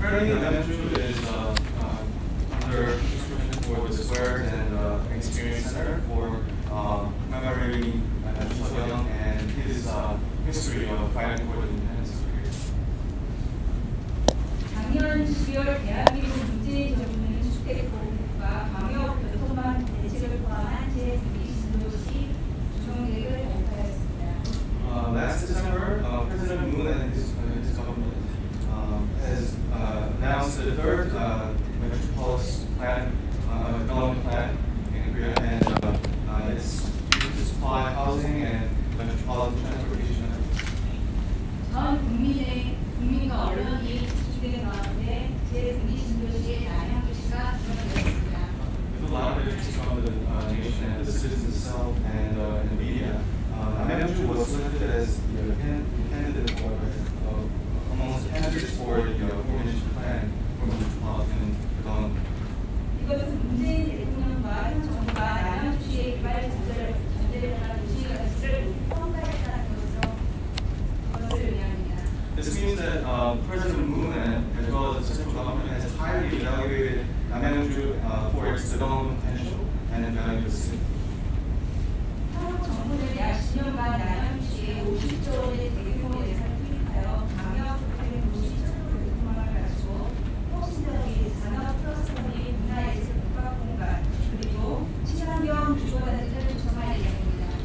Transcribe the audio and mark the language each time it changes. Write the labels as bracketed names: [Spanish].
[English] Currently, Namyangju is under construction for the squares and experience center for commemorating Namyangju and his history of fighting for the independence of Korea. [Korean] 작년 12월 대한민국 문재인 정부는 주택보급과 광역 교통망 대책을 포함한 제2기 신도시 조성계획을 발표하였습니다. [English] Last December, President Moon and his government has announced the third metropolis plan, development plan in Korea, and it's used to supply housing and metropolitan transportation. [Korean] 전 국민과 언론이 집중되는 가운데 제2기 신도시의 남양주시가 지정되었습니다. [English] With a lot of interest from the nation and the citizens itself and the media, Namyangju was selected as the candidate for amongst candidates for the coordination plan for metropolitan development. [Korean] 이것은 문재인 대통령과 현 정부가 남양주시의 개발 전제를 따라 도시 가치를 평가했다는 것을 의미합니다. [English] This means that President Moon as well as the central government has highly evaluated Namyangju for its development potential and value to the city. [Korean] 한국 정부는 약 10년간 남양주시에 50조 원의 대규모 예산을 투입하여 광역 도시 철도 교통망을 가지고 혁신적인 산업 클러스터 및 문화예술 복합공간 그리고 친환경 주거단지를 구성할 예정입니다.